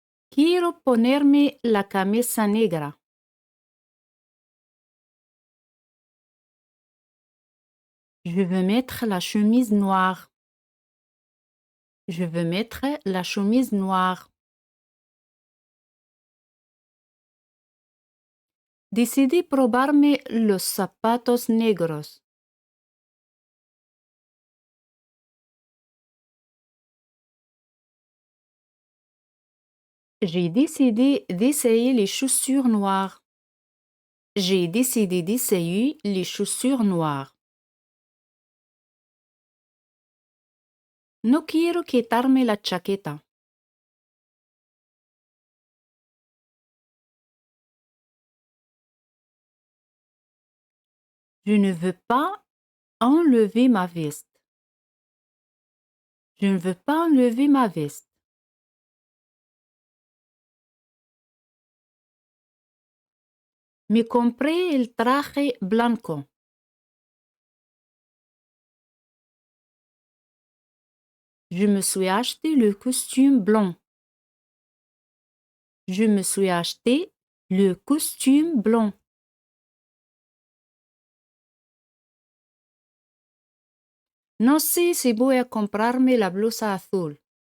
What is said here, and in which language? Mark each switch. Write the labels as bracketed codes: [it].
[es] Quiero ponerme la camisa negra. [fr] Je veux mettre la chemise noire. Je veux mettre la chemise noire. [es] Decidí probarme los zapatos negros. [fr] J'ai décidé d'essayer les chaussures noires. J'ai décidé d'essayer les chaussures noires. [es] No quiero quitarme la chaqueta. [fr] Je ne veux pas enlever ma veste. Je ne veux pas enlever ma veste. [es] Me compré el traje blanco. [fr] Je me suis acheté le costume blanc. Je me suis acheté le costume blanc. [es] No sé si voy a comprarme la blusa azul.